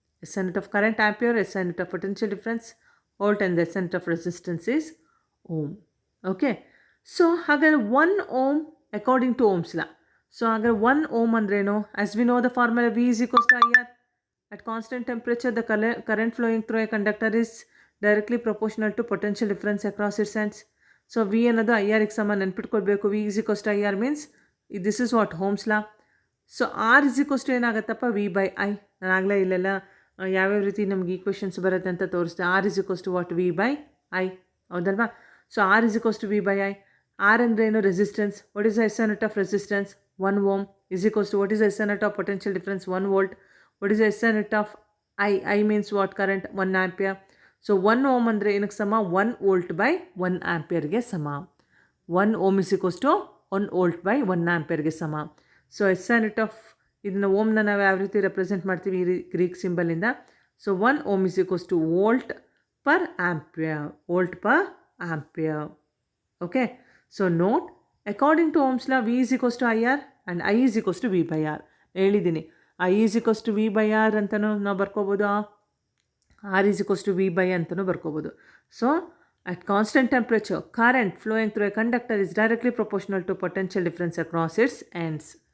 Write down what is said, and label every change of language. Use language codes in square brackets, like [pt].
[en] S I unit of current ampere, S I unit of potential difference volt and the S I unit of resistance is ohm. Okay, so ಹಾಗಾದರೆ 1 ohm according to Ohm's law. [kn] So ಹಾಗಾದರೆ 1 ohm ಅಂದ್ರೇನು, [en] As we know the formula V is equals to I R. At constant temperature, the current flowing through a conductor is directly proportional to potential difference across its ends. So V [kn] ಅನ್ನೋದು I R ಗೆ ಸಮ. ನೆನ್ಪಿಟ್ಕೊಳ್ಬೇಕು, [en] V is equals to I R means this is what, Ohm's law. [kn] So R is equals to ಏನಾಗುತ್ತಪ್ಪ, V by I. ನಾನು ಆಗಲೇ ಇಲ್ಲೆಲ್ಲ ಯಾವ್ಯಾವ ರೀತಿ ನಮ್ಗೆ equations ಬರುತ್ತೆ ಅಂತ ತೋರಿಸ್ದೆ. R is equals to what, V by I, ಹೌದಲ್ವಾ. So R is equals to V by I. R ಅಂದರೆ ಏನು? Resistance. [en] What is the SI unit of resistance? 1 ohm is equals to what is the SI unit of potential difference? 1 volt. What is the SI unit of I means what? Current 1 ampere. [kn] So 1 ohm ಅಂದರೆ ಏನಕ್ಕೆ ಸಮ? 1 volt by 1 ಆಂಪಿಯರ್ಗೆ ಸಮ. [en] 1 ohm is equals to 1 volt by 1 ಆಂಪಿಯರ್ಗೆ ಸಮ. [kn] So SI unit of ಇದನ್ನು ಓಮ್ನ ನಾವು ಯಾವ ರೀತಿ ರೆಪ್ರೆಸೆಂಟ್ ಮಾಡ್ತೀವಿ? ಈ Greek ಸಿಂಬಲಿಂದ. [en] So 1 ohm is equals to volt per ampere. Volt per ampere. Okay, so note, according to Ohm's law, V is equals to IR and I is equals to V by R. [kn] ಹೇಳಿದ್ದೀನಿ, [en] I is equals to V by R ಅಂತಲೂ ನಾವು ಬರ್ಕೋಬೋದು, R is equals to V by ಅಂತಲೂ ಬರ್ಕೋಬೋದು. So, at constant temperature, current flowing through a conductor is directly proportional to potential difference across its ends.